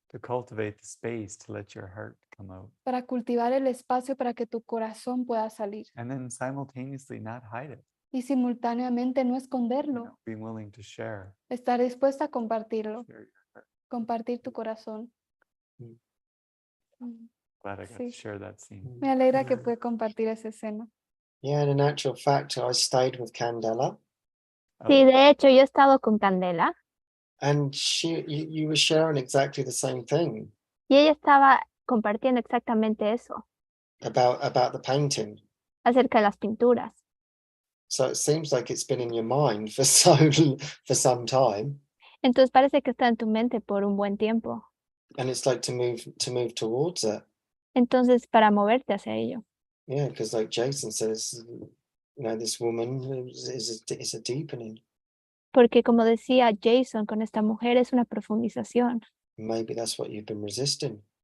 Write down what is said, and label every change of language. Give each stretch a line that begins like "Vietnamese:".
English: to cultivate the space to let your heart come out,
Spanish: para cultivar el espacio para que tu corazón pueda salir
English: and then simultaneously not hide it.
Spanish: y simultáneamente no
English: You
Spanish: esconderlo,
English: know, being willing to share,
Spanish: estar dispuesta a compartirlo,
English: share your heart.
Spanish: compartir tu corazón. Mm. Mm.
English: Glad I got
Spanish: Sí.
English: to share that scene.
Spanish: Me alegra que pude compartir esa escena.
English: Yeah, and in actual fact, I stayed with Candela,
Spanish: Sí,
English: Oh,
Spanish: de hecho, yo he estado con Candela
English: and you were sharing exactly the same thing
Spanish: y ella estaba compartiendo exactamente eso
English: about the painting.
Spanish: acerca de las pinturas.
English: So it seems like it's been in your mind for some time,
Spanish: Entonces parece que está en tu mente por un buen tiempo.
English: and it's like to move towards it.
Spanish: Entonces, para moverte hacia ello.
English: Yeah, because like Jason says, this woman is a deepening.
Spanish: Porque como decía Jason, con esta mujer es una profundización.
English: Maybe that's what you've been resisting